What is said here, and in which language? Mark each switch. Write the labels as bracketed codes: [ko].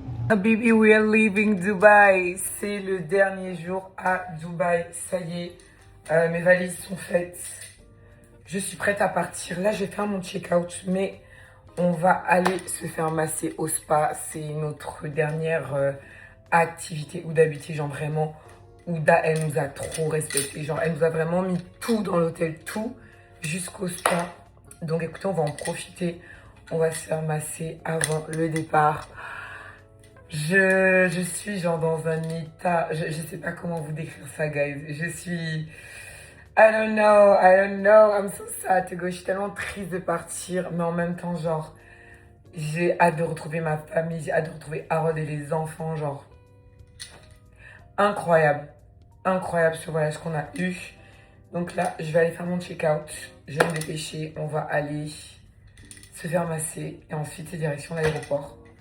[en] Baby, we are leaving Dubai. [fr] C'est le dernier jour à Dubaï. Ça y est, mes valises sont faites. Je suis prête à partir. Là, je vais faire mon check-out, mais on va aller se faire masser au spa. C'est notre dernière activité. Huda Beauty, genre vraiment, Huda, elle nous a trop respecté. Genre, elle nous a vraiment mis tout dans l'hôtel, tout, jusqu'au spa. Donc, écoutez, on va en profiter. On va se faire masser avant le départ. Je suis genre dans un état, je sais pas comment vous décrire ça, guys. Je suis, [en] I don't know, I'm so sad to go. [fr] Je suis tellement triste de partir, mais en même temps, genre, j'ai hâte de retrouver ma famille, j'ai hâte de retrouver Harold et les enfants, genre, incroyable, incroyable ce voyage qu'on a eu. Donc là, je vais aller faire mon check-out, je vais me dépêcher, on va aller se faire masser et ensuite c'est direction l'aéroport.